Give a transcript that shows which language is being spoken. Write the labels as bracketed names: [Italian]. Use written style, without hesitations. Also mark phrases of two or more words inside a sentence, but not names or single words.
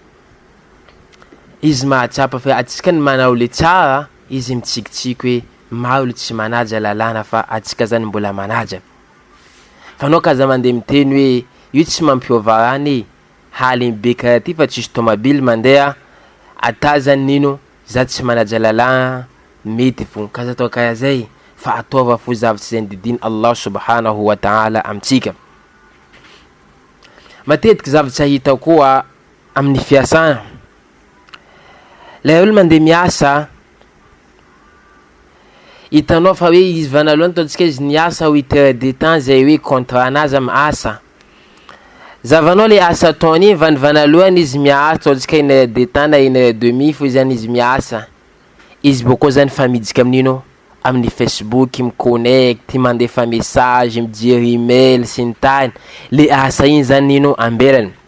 [Malagasy] izy mahatsapa fa atsika ny manao le tsara izy mitsikitsiky hoe maro olo tsy manaja lalana fa atsika zany mbola manaja fa anao kaza mandeha miteny hoe io tsy mampiova rany haly be karaha ty fa tsisy tomobily mandeha ata zany nino za tsy manaja lalana mety fo kaza atao karaha zay fa ataova fo zavatra zay didiny [Arabic] الله سبحانه وتعالى [Malagasy] amitsika matetiky zavatra hita koa amin'ny fiasana le olo mandeha miasa hitanao fa hoe izy vanalohany ataontsika izy niasa [French] 8 heures de temps [Malagasy] zay hoe contrat anazy amy asa zavanao le asa ataony vanalohany izy miasa ataontsika [French] 1 heure de temps [Malagasy] na [French] 1 heure demi [Malagasy] fo zany izy miasa izy boko zany fa midika aminino amin'ny Facebook miconnecte mandefa message mijery email sy ny tany le asa iny zany nino ambelany